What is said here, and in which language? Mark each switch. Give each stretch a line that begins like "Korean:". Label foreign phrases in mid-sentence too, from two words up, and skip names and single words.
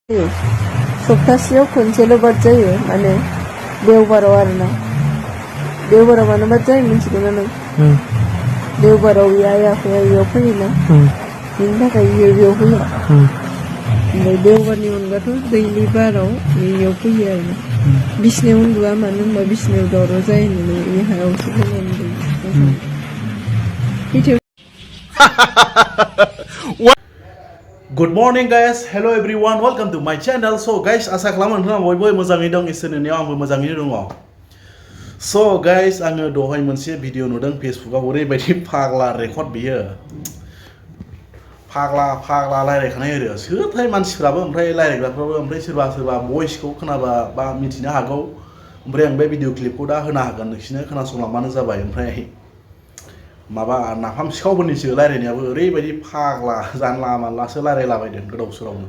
Bodo: सप्तासेयाव खनसेल' बाद जायो माने देवबाराव आरोना देवबाराव मानो बाद जायो मिथिगौना नों देवबाराव आइ आफाया बेयाव फैयोना बिनि थाखाय बेयाव फैया ओमफ्राय देवबारनि अनगाथ' दैलि बाराव बेयाव फैयो आरोना बिसिनायाव उन्दुआ मानो होनबा बिसिनायाव दावराव जायो होननानै बे हायावसो फैनानै
English: Good morning guys, hello everyone, welcome to my channel. So guys,
Bodo: asa खालामो नोंथाङा बयबो मोजाङै दं इसोरनि अननायाव आंबो मोजाङैनो दङ.
English: So guys,
Bodo: आङो दहाय मोनसे भिडिअ नुदों फेसबुकाव ओरैबायदि फाग्ला रेकर्ड बियो फाग्ला रायलायखानाय आरो सोरथाय मानसिफ्राबो ओमफ्राय रायलायग्राफ्राबो ओमफ्राय सोरबा भइसखौ खोनाबा बा मिथिनो हागौ ओमफ्राय आं बे भिडिअ क्लिपखौ दा होनो हागोन नोंसिनो खोनासंलांबानो जाबाय ओमफ्राय माबा नाफाम सिखावफोरनिसो रायलायनायाबो ओरैबायदि फाग्ला जानला मानलासो रायलायलाबायदों गोदाव सोरावनो.